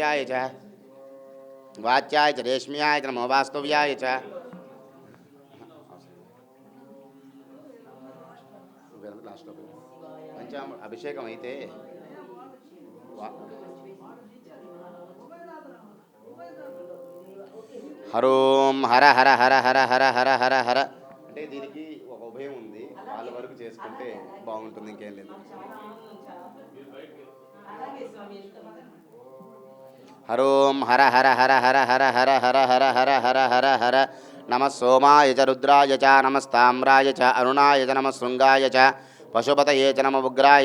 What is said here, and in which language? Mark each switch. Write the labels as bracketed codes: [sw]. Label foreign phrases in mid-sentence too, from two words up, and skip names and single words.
[sa] वाच्याय च रेश्म्याय च नमः वास्तव्याय च अभिषेकम [te] అయితే హరోం హర హర హర హర హర హర హర హర అంటే దీనికి ఒక ఉభయం ఉంది, వాళ్ళ వరకు చేసుకుంటే బాగుంటుంది, ఇంకేం లేదు. [sa] హరోం హర హర హర హర హర హర హర హర హర హర హర హర నమ సోమాయ చ రుద్రాయ చ నమస్తామ్రాయ చ అరుణాయ చ నమ శృంగాయ చ పశుపతయే చ నమ ఉగ్రాయ